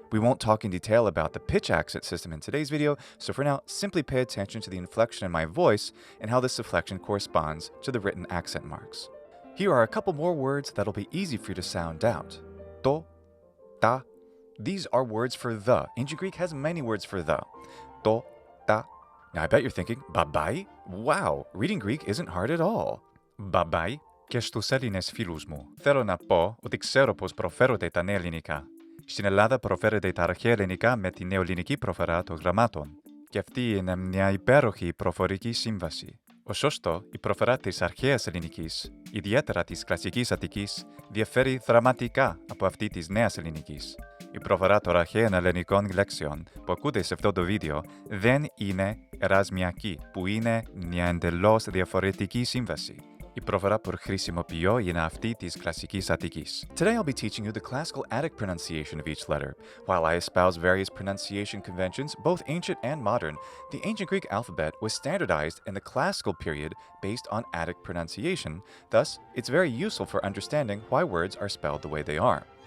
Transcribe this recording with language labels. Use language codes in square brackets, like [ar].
[en] We won't talk in detail about the pitch accent system in today's video, so for now, simply pay attention to the inflection in my voice and how this inflection corresponds to the written accent marks. Here are a couple more words that'll be easy for you to sound out. To, ta. These are words for the. Ancient Greek has many words for the. To, ta. Now I bet you're thinking, babai? Wow, reading Greek isn't hard at all. Babai. [el] Και στους Έλληνες φίλους μου, θέλω να πω ότι ξέρω πώς προφέρονται τα νέα ελληνικά. Στην Ελλάδα προφέρονται τα αρχαία ελληνικά με τη νεοελληνική προφορά των γραμμάτων. Και αυτή είναι μια υπέροχη προφορική σύμβαση. Ωστόσο, η προφορά της αρχαίας ελληνικής, ιδιαίτερα της κλασικής Αττικής, διαφέρει δραματικά από αυτή της νέας ελληνικής. Η προφορά των αρχαίων ελληνικών λέξεων που ακούτε σε αυτό το βίντεο δεν είναι ερασμιακή, που είναι μια εντελώς διαφορετική σύμβαση. Η προφορά που χρησιμοποιώ είναι αυτή της κλασικής Αττικής. [en] Today I'll be teaching you the classical Attic pronunciation of each letter. While I espouse various pronunciation conventions, both ancient and modern, the ancient Greek alphabet was standardized in the classical period based on Attic pronunciation. Thus, it's very useful for understanding why words are spelled the way they are.